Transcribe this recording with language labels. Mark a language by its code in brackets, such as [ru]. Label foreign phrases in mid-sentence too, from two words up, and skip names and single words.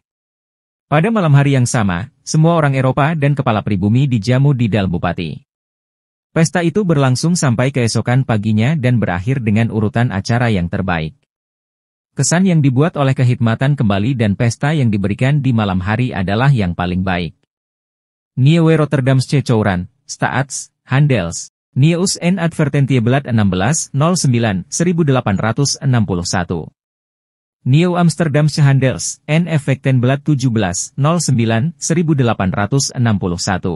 [id] Pada malam hari yang sama, semua orang Eropa dan kepala pribumi dijamu di Dal Bupati. Pesta itu berlangsung sampai keesokan paginya dan berakhir dengan urutan acara yang terbaik. Kesan yang dibuat oleh kehidmatan kembali dan pesta yang diberikan di malam hari adalah yang paling baik. Nieuwe Rotterdamse Courant, Staats, Handels, Nieuws en Advertentieblad 16-09-1861. Nieuw Amsterdamse Handels en Effectenblad 17-09-1861.